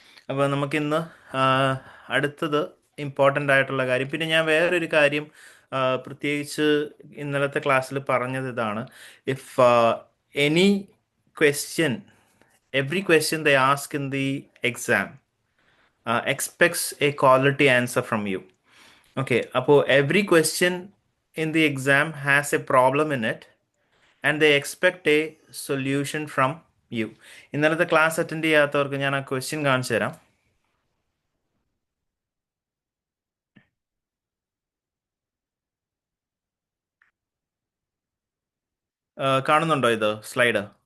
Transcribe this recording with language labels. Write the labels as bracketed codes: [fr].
[ml] അപ്പോൾ നമുക്കിന്ന് അടുത്തത് ഇമ്പോർട്ടൻ്റ് ആയിട്ടുള്ള കാര്യം, പിന്നെ ഞാൻ വേറൊരു കാര്യം പ്രത്യേകിച്ച് ഇന്നലത്തെ ക്ലാസ്സിൽ പറഞ്ഞത് ഇതാണ്. [en] If any question, every question they ask in the exam expects a quality answer from you. Okay, [ml] അപ്പോൾ [en] every question in the exam has a problem in it and they expect a solution from you. [ml] ഇന്നലത്തെ class attend ചെയ്യാത്തവർക്ക് ഞാൻ ആ question കാണിച്ചു തരാം. കാണുന്നുണ്ടോ ഇത് slide?